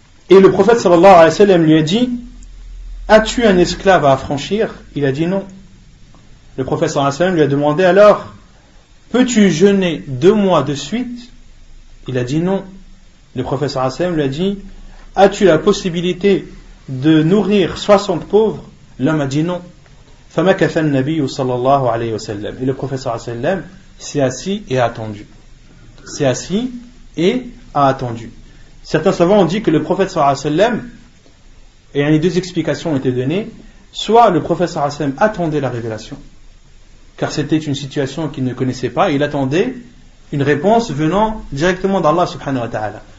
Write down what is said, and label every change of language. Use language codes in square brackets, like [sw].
[fr] Et le prophète sallallahu alayhi wa sallam lui a dit, as-tu un esclave à affranchir? Il a dit non. Le prophète sallallahu alayhi wa sallam lui a demandé, alors, peux-tu jeûner 2 mois de suite? Il a dit non. Le prophète sallallahu alayhi wa sallam lui a dit, as-tu la possibilité de nourrir 60 pauvres? L'homme a dit non. [ar] فَمَكَثَ النَّبِيُّ صلى الله عليه وسلم. [fr] Et le prophète sallallahu alayhi wa sallam s'est assis et a attendu. S'est assis et a attendu. Certains savants ont dit que le prophète sallallahu alayhi wa sallam, et les 2 explications ont été données, soit le prophète sallallahu alayhi wa sallam attendait la révélation, car c'était une situation qu'il ne connaissait pas, et il attendait une réponse venant directement d'Allah subhanahu wa ta'ala.